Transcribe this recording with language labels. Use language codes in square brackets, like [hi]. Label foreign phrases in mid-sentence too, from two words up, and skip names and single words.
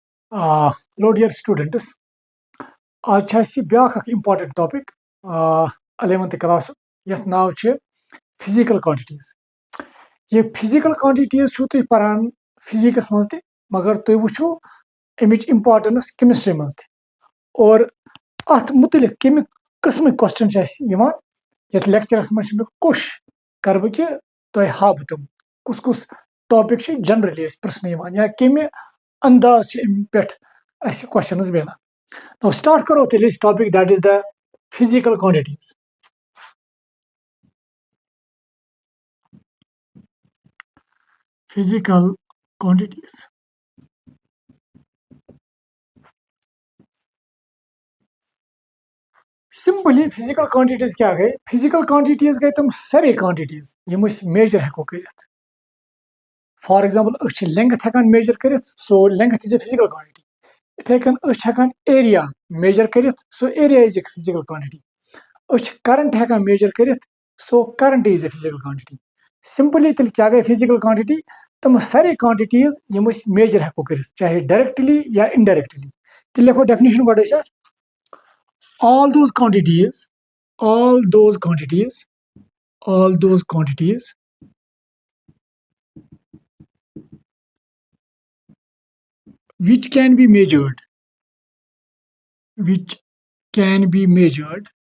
[en] Hello, dear students. [ks] आज छे अस ब्याख अख [en] important topic [ks] 11th क्लास यथ नाव छे [en] physical quantities. [ks] ये [en] physical quantities [ks] छु तुम पढ़ान फिजिक्स मज ते, मगर तुम वुचो अमिच इम्पॉर्टेंस केमिस्ट्री मज ते। और अत मुतलिक कमिक किस्म क्वेश्चन छे अस यिवान यथ लेक्चरस मज मे कोश कर बह कि तुम हाव तम कुस कुस टॉपिक छे जनरली प्रश्न यिवान या कमि अंदाज छे अमि पेठ अस क्वेश्चंस मिलान। [en] Now start करो this topic, that is the physical quantities. Physical quantities. Simply physical quantities [ks] क्या गए? [en] Physical quantities [ks] गए तुम सारे quantities यम measure हेको करित. [en] For example, [ks] अछ length हेकान measure करित, [en] so length is a physical quantity. [ks] इथे कन अछ हेकान area measure करित, [en] so area is a physical quantity. [ks] अछ current हेकान measure करित, [en] so current is a physical quantity. [ks] Simply तिल क्या गए [en] physical quantity? [ks] तम सारे quantities यम measure हेको करित, चाहे directly या indirectly. तिल लिखो definition [en] what is it? all those quantities all those quantities all those quantities which can be measured which can be measured